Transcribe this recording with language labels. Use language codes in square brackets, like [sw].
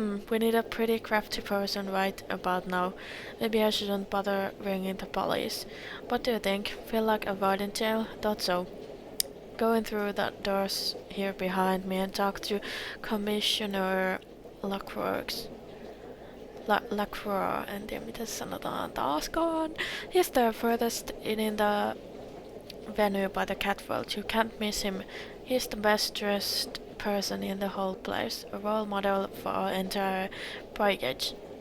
[en] We need a pretty crafty person right about now. Maybe I shouldn't bother ringing the police. What do you think? Feel like avoiding jail? Thought so. Going through the doors here behind me and talk to Commissioner Lacroix. [fi] Lacroix, en tiedä miten sanotaan taaskaan. [en] He's the furthest in the venue by the catwalk. You can't miss him. He's the best dressed person in the whole place. A role model for our entire brigade.